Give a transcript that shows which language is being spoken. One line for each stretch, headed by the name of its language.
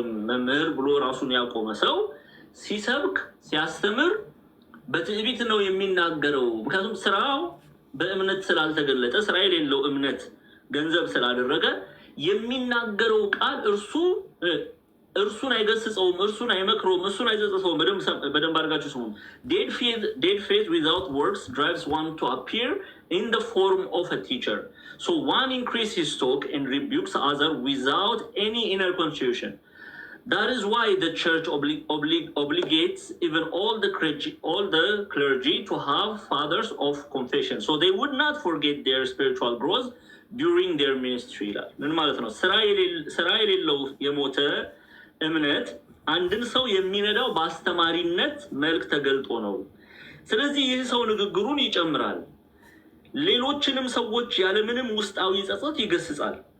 Amharic: መምህር ብሎ ራሱን ያቆመ ሰው ሲሰብክ ሲያስተምር በትዕቢት ነው የሚናገረው። ምክንያቱም ስራው በእምነት ስላልተገለጠ ስራ የሌለው እምነት ገንዘብ ስላደረገ የሚናገረው ቃል እርሱን አይገስጸውም፣ እርሱን አይመክረውም፣ እርሱን አይጸጽተውም። በደንብ አድርጋችሁ ስሙ።
English: dead faith without works drives one to appear in the form of a teacher, so one increases his talk and rebukes others without any inner contrition. That is why the church obligates even all the clergy to have fathers of confession, so they would not forget their spiritual growth during their ministry.
Amharic: ምን ማለት ነው? ስራ የሌለው የሞተ እምነት አንድን ሰው የሚነዳው በአስተማሪነት መልክ ተገልጦ ነው። ስለዚህ ይህ ሰው ንግግሩን ይጨምራል፣ ሌሎችንም ሰዎች ያለምንም ውስጣዊ ጸጸት ይገስጻል።